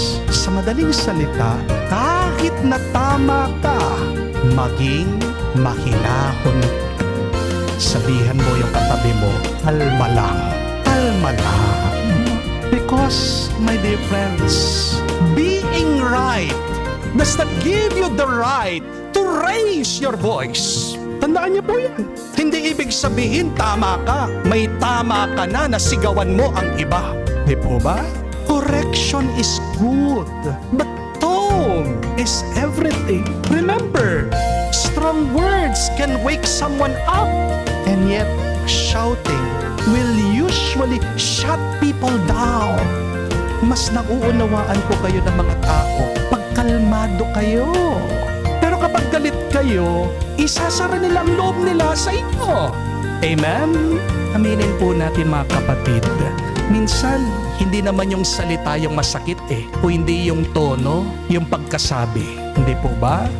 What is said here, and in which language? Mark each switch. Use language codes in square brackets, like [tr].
[tl] Sa madaling salita, kahit na tama ka, maging mahinahon. Sabihan mo yung katabi mo, kalma lang, kalma lang. [en] Because, my dear friends, being right does not give you the right to raise your voice. [tl] Tandaan niyo po yan. Hindi ibig sabihin tama ka. May tama ka na sigawan mo ang iba. Di po ba? [en] Correction is good, but tone is everything. Remember, strong words can wake someone up, and yet shouting will usually shut people down. [tl] Mas nauunawaan ko kayo ng mga tao pag kalmado kayo. Pero kapag galit kayo, isasara nila ang loob nila sa inyo. Amen? Aminin po natin mga kapatid, minsan hindi naman yung salita yung masakit o hindi yung tono, yung pagkasabi. Hindi po ba?